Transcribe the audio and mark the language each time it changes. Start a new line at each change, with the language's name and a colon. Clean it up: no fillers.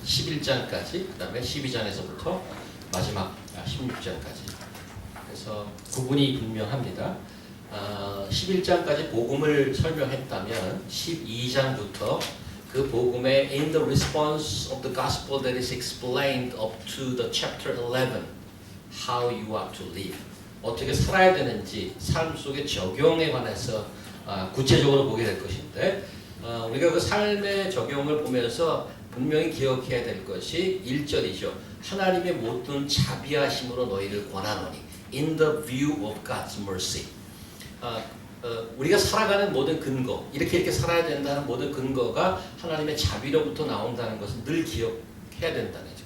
Korean: 11장까지, 그 다음에 12장에서부터 마지막 16장까지. 그래서 구분이 분명합니다. 11장까지 복음을 설명했다면 12장부터 그 복음의
English: in the response of the gospel that is explained up to the chapter 11, how you are to live.
Korean: 어떻게 살아야 되는지 삶 속의 적용에 관해서 구체적으로 보게 될 것인데 우리가 그 삶의 적용을 보면서 분명히 기억해야 될 것이 1절이죠. 하나님의 모든 자비하심으로 너희를 권하노니
English: in the view of God's mercy.
Korean: 우리가 살아가는 모든 근거, 이렇게 살아야 된다는 모든 근거가 하나님의 자비로부터 나온다는 것은 늘 기억해야 된다는 거죠.